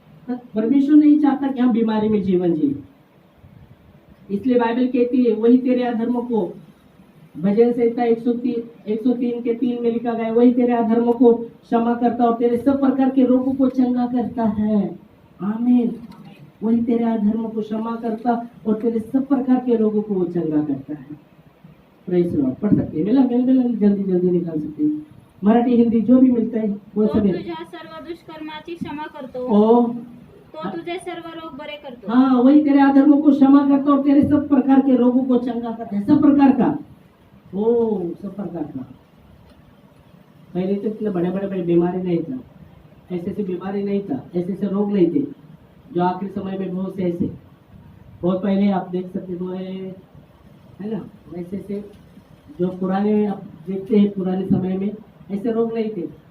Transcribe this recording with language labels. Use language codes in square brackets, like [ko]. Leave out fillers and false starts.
[hi] परमेश्वर नहीं चाहता कि हम बीमारी में जीवन जिए, इसलिए बाइबल कहती है, वही तेरे अधर्मों को, भजन संहिता 103:3 में लिखा गया, वही तेरे अधर्मों को क्षमा करता और तेरे सब प्रकार के रोगों को चंगा करता है। आमीन। वही तेरे अधर्मों को क्षमा करता और तेरे सब प्रकार के रोगों को वो चंगा करता है। [en] Praise Lord. [hi] पढ़ सकते हैं, मिला जल्दी निकाल सकते हैं, मराठी हिंदी जो भी मिलता है वो तो सब है। [mr] तुझ्या सर्व दुष्कर्माची क्षमा करतो, ओ, तो तुझे सर्व रोग बरे करतो। [hi] हाँ, वही तेरे अधर्मों को क्षमा करता और तेरे सब प्रकार के रोगों को चंगा करता है। सब प्रकार का, ओ सब प्रकार का। पहले तो इतने बड़े बीमारी नहीं था, ऐसे बीमारी नहीं था, ऐसे रोग नहीं थे, जो आखिरी समय में बहुत से ऐसे, बहुत पहले आप देख सकते हो है ना, वैसे जो पुराने आप देखते हैं, पुराने समय में ऐसे रोग नहीं थे।